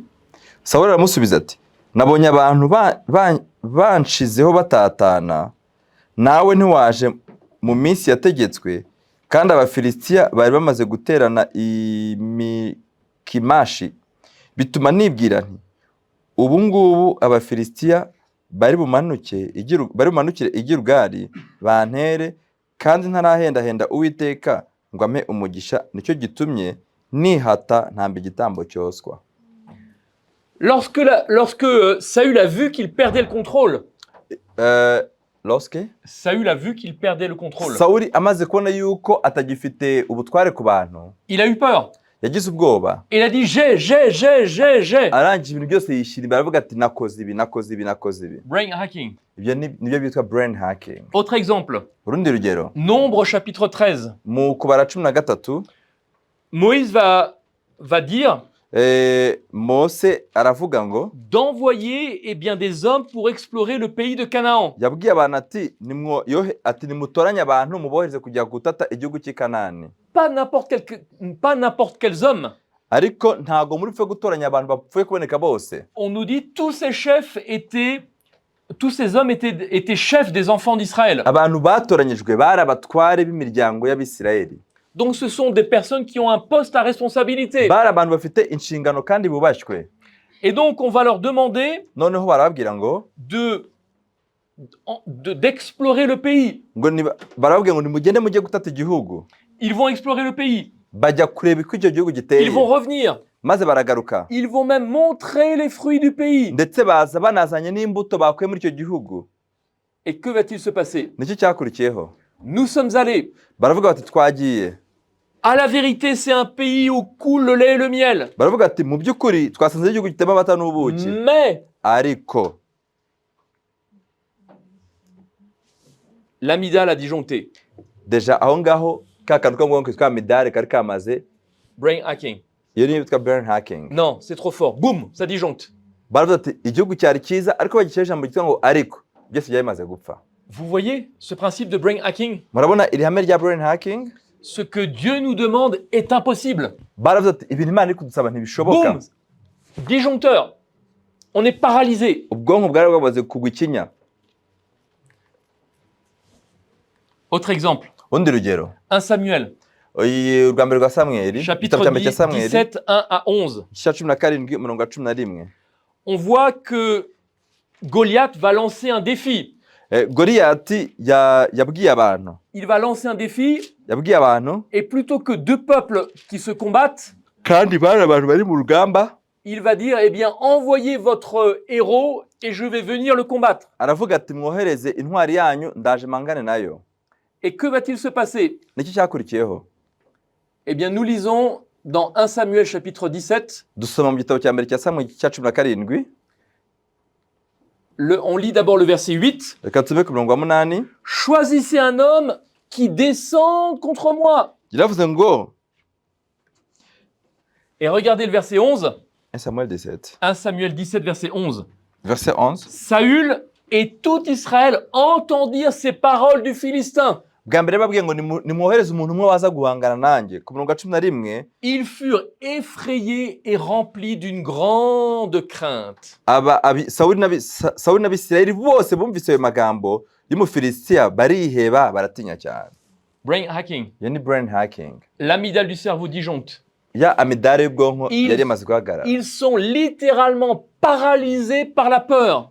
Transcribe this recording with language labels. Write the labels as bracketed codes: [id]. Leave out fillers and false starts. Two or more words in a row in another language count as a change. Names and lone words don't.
[rw] Sawuli aramusubiza ati nabonye abantu banshizeho batatana, nawe ntiwaje mu minsi yategetswe, kandi Abafilisitiya bari bamaze guterana i Mikimashi, bituma nibwira nti ubu ngubu Abafilisitiya bari bumanukire i Gilugali bantere, kandi ntarahendahenda Uwiteka ngo ampe umugisha, nicyo gitumye nihata ntambe igitambo cyoswa. [fr] Lorsque Saül a vu qu'il perdait le contrôle. Saül a vu qu'il perdait le contrôle. [rw] Sawuli amaze kubona yuko atagifite ubutware ku bantu, [fr] il a eu peur. [rw] yagize ubwoba. [fr] Il a dit j'ai. [rw] Arangije ibintu byose yishira imbere, aravuga ati nakoze ibi. [en] Brain hacking. [rw] Ibyo nibyo bitwa [en] brain hacking. [fr] Autre exemple. [rw] Urundi rugero. [fr] Nombre chapitre 13. [rw] Mu kubara 13. [fr] Moïse va dire [rw] Mose aravuga ngo [fr] d'envoyer des hommes pour explorer le pays de Canaan. [rw] Yabwiye abantu ati nimutoranye abantu mubohereze kujya gutata igihugu cy'i Kanani. [fr] Pas n'importe quels hommes. [rw] Ariko ntago muri pfe gutoranya abantu bapfuye kuboneka bose. [fr] On nous dit tous ces hommes étaient chefs des enfants d'Israël. [rw] Abantu batoranyijwe bari abatware b'imiryango y'Abisirayeli. [fr] Donc ce sont des personnes qui ont un poste à responsabilité. [rw] Bari abantu bafite inshingano kandi bubashywe. [fr] Et donc on va leur demander [rw] noneho barababwira ngo [fr] d'explorer le pays. [rw] Barababwira ngo nimugende mujye gutata igihugu. [fr] Ils vont explorer le pays. [rw] Bajya kureba uko icyo gihugu giteye. [fr] Ils vont revenir. [rw] Maze baragaruka. [fr] Ils vont même montrer les fruits du pays. [rw] Ndetse baza banazanye n'imbuto bakuye muri icyo gihugu. [fr] Et que va-t-il se passer? [rw] Nicyo cyakurikiyeho. [fr] Nous sommes allés. [rw] Baravuga bati twagiye. [fr] À la vérité, c'est un pays où coule le lait et le miel. [rw] Baravuga ati mu by'ukuri twasanze igihugu gitema amata n'ubuki. [fr] Mais [rw] ariko [fr] l'amidale a disjoncté. [rw] Deja aho ngaho ka kantu ko ngo kitwa amidale kari kamaze. [en] Brain hacking. [rw] Iyo ni bitwa [en] brain hacking. [fr] Non, c'est trop fort. Boum, ça disjoncte. [rw] Baravuga ati igihugu cyari cyiza ariko bagishyira ijambo ryitwa ngo ariko byose byamaze gupfa. [fr] Vous voyez ce principe de [en] brain hacking? [rw] Murabona iri hame rya [en] brain hacking? [fr] Ce que Dieu nous demande est impossible. [rw] Baravuga ati ibintu Imana iri kudusaba ntibishoboka. [fr] Boum, disjoncteur. On est paralysé. [rw] Ubwonko bwari bwamaze kugwa ikinya. [fr] Autre exemple. [rw] Undi rugero. [fr] 1 Samuel. [rw] Urwa mbere rwa Samweli. [fr] Chapitre 17, 1 à 11. On voit que Goliath va lancer un défi. [rw] Goliath yabwiye abantu. [fr] Il va lancer un défi. [rw] Yabwiye abantu. [fr] Et plutôt que deux peuples qui se combattent, [rw] kandi bari abantu bari mu rugamba, [fr] il va dire eh bien envoyez votre héros et je vais venir le combattre. [rw] Aravuga ati mwohereze intwari yanyu ndaje mangane nayo. [fr] Et que va-t-il se passer? [rw] Niki cyakurikiyeho? [fr] Eh bien nous lisons dans 1 Samuel chapitre 17. [rw] Dusoma mu gitabo cya mbere cya Samuel cya 17. [fr] On lit d'abord le verset 8. [rw] Reka tube ku murongo wa 8. [fr] Choisissez un homme qui descende contre moi. [rw] Yaravuze ngo. [fr] Et regardez le verset 11. 1 Samuel 17. 1 Samuel 17 verset 11. Verset 11. Saül et tout Israël entendirent ces paroles du Philistin. [rw] bwa mbere babwiye ngo nimwohereze umuntu umwe waza guhangana nanjye. Ku murongo wa 11 [fr] ils furent effrayés et remplis d'une grande crainte. [rw] Sawuli n'Abisirayeli bose bumvise ayo magambo y'Umufilisitiya bariheba baratinya cyane. [en] Brain hacking. [rw] Iyo ni [en] brain hacking. [fr] L'amygdale du cerveau disjoncte. [rw] Ya amidale y'ubwonko yari yamaze guhagarara. [fr] Ils sont littéralement paralysés par la peur.